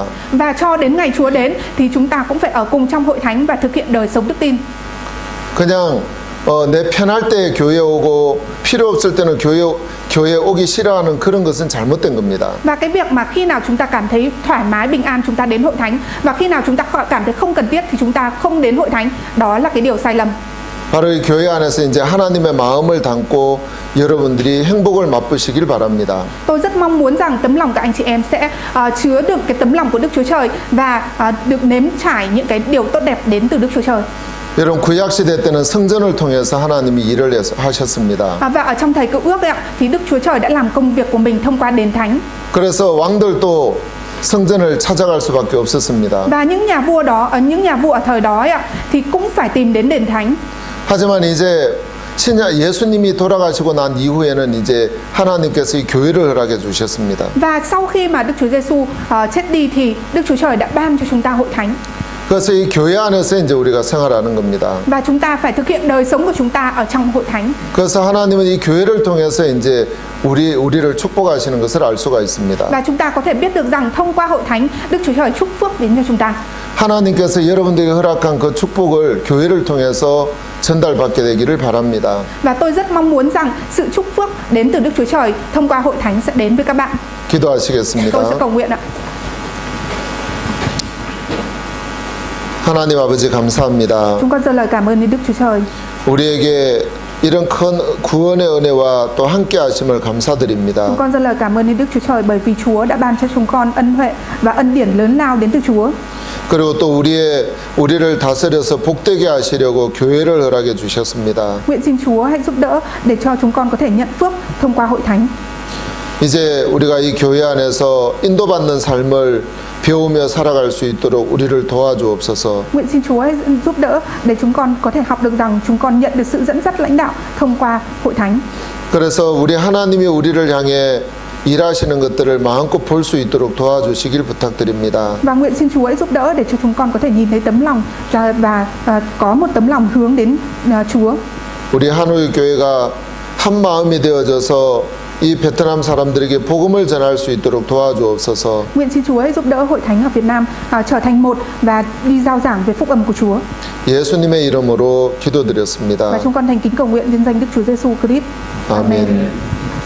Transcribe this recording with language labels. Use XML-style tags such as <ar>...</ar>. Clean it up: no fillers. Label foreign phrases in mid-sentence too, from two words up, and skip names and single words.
<vi>Và cho đến ngày Chúa đến thì chúng ta cũng phải ở cùng trong hội thánh và thực hiện đời sống đức tin.</vi> <ko>그냥 내 편할 때 교회 오고 필요 없을 때는 교회 오기 싫어하는 그런 것은 잘못된 겁니다.</ko> <vi>Và cái việc mà khi nào chúng ta cảm thấy thoải mái bình an chúng ta đến hội thánh và khi nào chúng ta cảm thấy không cần thiết thì chúng ta không đến hội thánh, đó là cái điều sai lầm.</vi> <ko>바로 이 교회 안에서 이제 하나님의 마음을 담고 여러분들이 행복을 맛보시길 바랍니다.</ko> <vi>Tôi rất mong muốn rằng tấm lòng các anh chị em sẽ chứa được cái tấm lòng của Đức Chúa Trời và được nếm trải những cái điều tốt đẹp đến từ Đức Chúa Trời.</vi> <ko>여러분 구약 시대 때는 성전을 통해서 하나님이 일을 하셨습니다.</ko> <vi>Và ở trong thời Cựu Ước thì Đức Chúa Trời đã làm công việc của mình thông qua đền thánh.</vi> <ko>그래서 왕들도 성전을 찾아갈 수밖에 없었습니다.</ko> <vi>Và những nhà vua ở thời đó thì cũng phải tìm đến đền thánh.</vi> <ko>하지만 이제 예수님이 돌아가시고 난 이후에는 이제 하나님께서 이 교회를 허락해 주셨습니다.</ko> <vi>Và sau khi mà Đức Chúa Giêsu chết đi thì Đức Chúa Trời đã ban cho chúng ta hội thánh.</vi> <ko>그래서 이 교회 안에서 이제 우리가 생활하는 겁니다.</ko> <vi>Và chúng ta phải thực hiện đời sống của chúng ta ở trong hội thánh.</vi> <ko>그래서 하나님은 이 교회를 통해서 이제 우리를 축복하시는 것을 알 수가 있습니다.</ko> <vi>Và chúng ta có thể biết được rằng thông qua hội thánh Đức Chúa Trời chúc phước đến cho chúng ta.</vi> <ko>하나님께서 여러분들에게 허락한 그 축복을 교회를 통해서 전달받게 되기를 바랍니다.</ko> <vi>Và tôi rất mong muốn rằng sự chúc phước đến từ Đức Chúa Trời thông qua hội thánh sẽ đến với các bạn.</vi> <ko>기도하시겠습니다.</ko> <vi>Tôi sẽ cầu nguyện ạ.</vi> <ko>하나님 아버지 감사합니다.</ko> <vi>Chúng con dâng lời cảm ơn đến Đức Chúa Trời.</vi> <ko>우리에게 이런 큰 구원의 은혜와 또 함께 하심을 감사드립니다.</ko> <vi>Chúng con dâng lời cảm ơn đến Đức Chúa Trời bởi vì Chúa đã ban cho chúng con ân huệ và ân điển lớn lao đến từ Chúa.</vi> <ko>그리고 또 우리를 다스려서 복되게 하시려고 교회를 허락해 주셨습니다.</ko> <vi>Nguyện xin Chúa hãy giúp đỡ để cho chúng con có thể nhận phước thông qua hội thánh.</vi> <ko>이제 우리가 이 교회 안에서 인도받는 삶을 배우며 살아갈 수 있도록 우리를 도와주옵소서.</ko> <vi>Nguyện xin Chúa hãy giúp đỡ để chúng con có thể học được rằng chúng con nhận được sự dẫn dắt lãnh đạo thông qua hội thánh.</vi> <ko>그래서 우리 하나님이 우리를 향해 일하시는 것들을 마음껏 볼 수 있도록 도와주시길 부탁드립니다.</ko> <vi>Và nguyện xin Chúa hãy giúp đỡ để cho chúng con có thể nhìn thấy tấm lòng và có một tấm lòng hướng đến Chúa.</vi> <ko>우리 하노이 교회가 한 마음이 되어져서 이 베트남 사람들에게 복음을 전할 수 있도록 도와주옵소서.</ko> <vi>Nguyện xin Chúa hãy giúp đỡ hội thánh ở Việt Nam trở thành một và đi rao giảng về phúc âm của Chúa.</vi> <ko>예수님의 이름으로 기도드렸습니다.</ko> <vi>Và chúng con thành kính cầu nguyện nhân danh Đức Chúa Giêsu Christ.</vi> <ko>아멘.</ko>